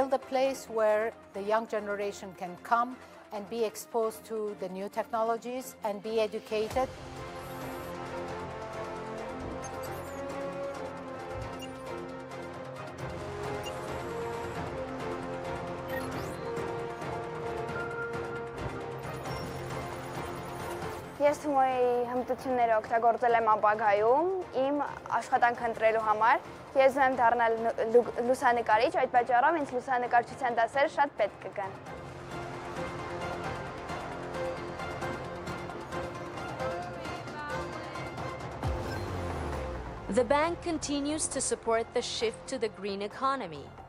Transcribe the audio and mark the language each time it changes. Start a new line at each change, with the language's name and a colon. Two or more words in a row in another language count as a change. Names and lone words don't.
English: a place where the young generation can come and be exposed to the new technologies and be educated.
Armenian: Ես Թումոյի հմտությունները օգտագործել եմ ապագայում իմ աշխատանք ընտրելու համար։ Ես եմ դառնալ լուսանկարիչ, այդ պատճառով ինձ լուսանկարչության դասերը շատ պետք կգան։
English: The bank continues to support the shift to the green economy.